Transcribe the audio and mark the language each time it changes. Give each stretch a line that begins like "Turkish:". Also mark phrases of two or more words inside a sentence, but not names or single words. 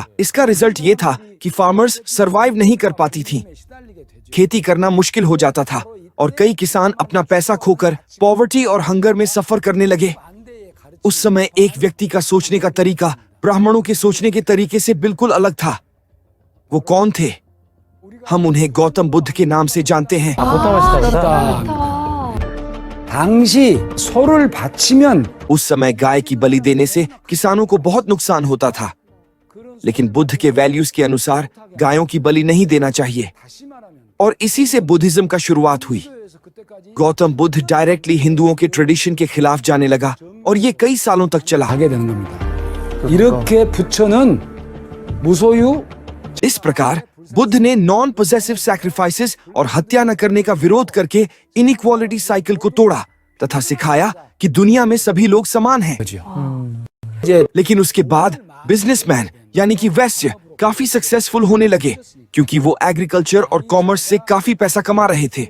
Hindi: इसका रिजल्ट ये था कि
English: farmers survive
Hindi: नहीं कर पाती थी, खेती करना मुश्किल हो जाता था और कई किसान अपना पैसा खोकर पॉवर्टी और हंगर में सफर करने लगे। उस समय एक व्यक्ति का सोचने का तरीका ब्राह्मणों के सोचने के तरीके से बिल्कुल अलग था। वो कौन थे? हम उन्हें गौतम बुद्ध के नाम से जानते हैं।
Korean: 당시 소를 바치면
Hindi: उस समय गाय की बलि देने से किसानों को बहुत नुकसान होता था, लेकिन बुद्ध के वैल्यूज के अनुसार गायों की बलि नहीं देना चाहिए और इसी से बुद्धिज्म का शुरुआत हुई। गौतम बुद्ध डायरेक्टली हिंदुओं के ट्रेडिशन के खिलाफ जाने लगा और ये कई सालों तक चला।
Korean: 하게 되는 겁니다. 이렇게 부처는 무소유
Hindi: इस प्रकार बुद्ध ने
English: non possessive sacrifices
Hindi: और हत्या न करने का विरोध करके
English: inequality cycle
Hindi: को तोड़ा तथा सिखाया कि दुनिया में सभी लोग समान हैं।
Korean: 거죠.
Hindi: लेकिन उसके बाद बिजनेसमैन यानी कि वैश्य काफी सक्सेसफुल होने लगे क्योंकि वो एग्रीकल्चर और कॉमर्स से काफी पैसा कमा रहे थे।